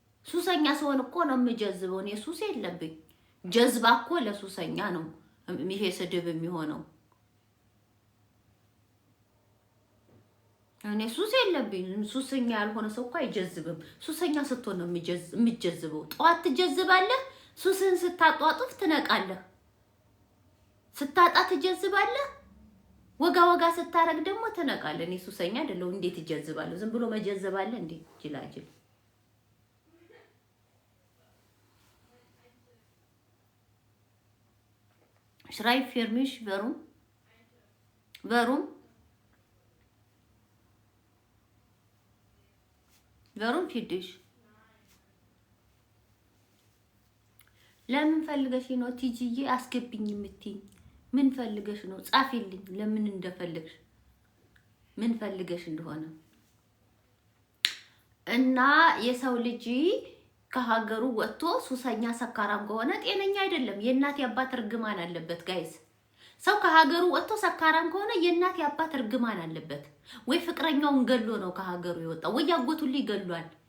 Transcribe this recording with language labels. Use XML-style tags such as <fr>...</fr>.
<am>ሱሰኛ ሰውን እኮ ነው የምጀዝበው። እኔ ሱስ የለብኝ። ጀዝባ እኮ ለሱሰኛ ነው ይሄ ስድብ የሚሆነው። እኔ ሱስ የለብኝ። ሱሰኛ ያልሆነ ሰው እኮ አይጀዝብም። ሱሰኛ ስትሆን ነው የሚጀዝበው። ጠዋት ትጀዝባለህ፣ ሱስህን ስታጧጡፍ ትነቃለህ። ስታጣ ትጀዝባለህ፣ ወጋ ስታረግ ደግሞ ትነቃለህ። እኔ ሱሰኛ አይደለሁ። እንዴት ይጀዝባለሁ? ዝም ብሎ መጀዘብ አለ እንዴ? ጅላጅል</am> <de>Schreib für mich, warum für dich?</de> <am>ለምን ፈልገሽ ነው ቲጂዬ አስገብኝ የምትይኝ? ምን ፈልገሽ ነው? ጻፊልኝ። ለምን እንደፈልግሽ ምን ፈልገሽ እንደሆነ እና የሰው ልጅ ከሀገሩ ወጥቶ ሱሰኛ ሰካራም ከሆነ ጤነኛ አይደለም። የእናት ያባት እርግማን አለበት ጋይስ። ሰው ከሀገሩ ወጥቶ ሰካራም ከሆነ የእናት ያባት እርግማን አለበት። ወይ ፍቅረኛውን ገሎ ነው ከሀገሩ የወጣው፣ ወይ ያጎቱን ይገሏል፣</am>